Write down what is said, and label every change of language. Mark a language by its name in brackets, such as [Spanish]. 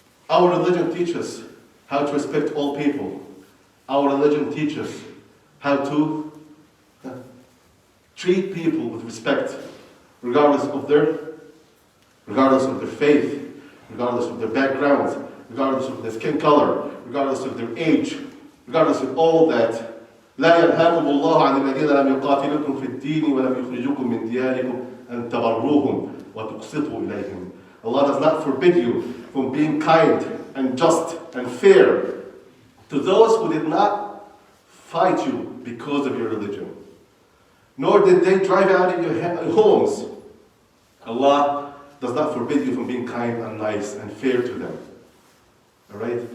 [English] Our religion teaches how to respect all people. Our religion teaches how to treat people with respect, regardless of their faith, regardless of their backgrounds, regardless of their skin color, regardless of their age, regardless of all that. [Arabic] لا ينهاكم الله عن الذين لم يقاتلوكم في الدين ولم يخرجوكم من دياركم أن تبروهم وتقسطوا إليهم. [English] Allah does not forbid you from being kind and just and fair to those who did not fight you because of your religion, nor did they drive out of your homes. Allah does not forbid you from being kind and nice and fair to them. Alright?